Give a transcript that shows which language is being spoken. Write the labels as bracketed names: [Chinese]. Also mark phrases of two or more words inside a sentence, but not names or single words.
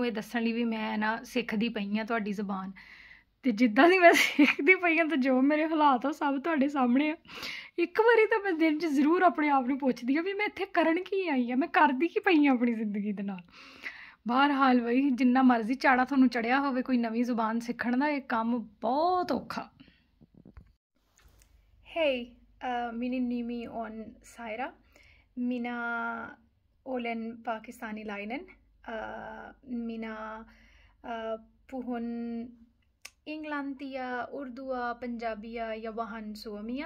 [Punjabi] ਇਹ ਦੱਸਣ ਲਈ ਵੀ ਮੈਂ ਨਾ ਸਿੱਖਦੀ ਪਈ ਆ ਤੁਹਾਡੀ ਜ਼ੁਬਾਨ ਤੇ ਜਿੱਦਾਂ ਦੀ ਮੈਂ ਸਿੱਖਦੀ ਪਈ ਆ ਤੇ ਜੋ ਮੇਰੇ ਹਾਲਾਤ ਆ ਸਭ ਤੁਹਾਡੇ ਸਾਹਮਣੇ ਆ ਇੱਕ ਵਾਰੀ ਤਾਂ ਮੈਂ ਦਿਨ 'ਚ ਜ਼ਰੂਰ ਆਪਣੇ ਆਪ ਨੂੰ ਪੁੱਛਦੀ ਆ ਵੀ ਮੈਂ ਇੱਥੇ ਕਰਨ ਕੀ ਆਈ ਆ ਮੈਂ ਕਰਦੀ ਕੀ ਪਈ ਆ ਆਪਣੀ ਜ਼ਿੰਦਗੀ ਦੇ ਨਾਲ ਬਹਰਹਾਲ ਬਈ ਜਿੰਨਾ ਮਰਜ਼ੀ ਚਾੜਾ ਤੁਹਾਨੂੰ ਚੜਿਆ ਹੋਵੇ ਕੋਈ ਨਵੀਂ ਜ਼ੁਬਾਨ ਸਿੱਖਣ ਦਾ ਇਹ ਕੰਮ ਬਹੁਤ ਔਖਾ [Finnish] Hey, minin nimi on Saira. Mina olen pakistanilainen. Mina puhun englantia, urdua, punjabia ja vähän suomia.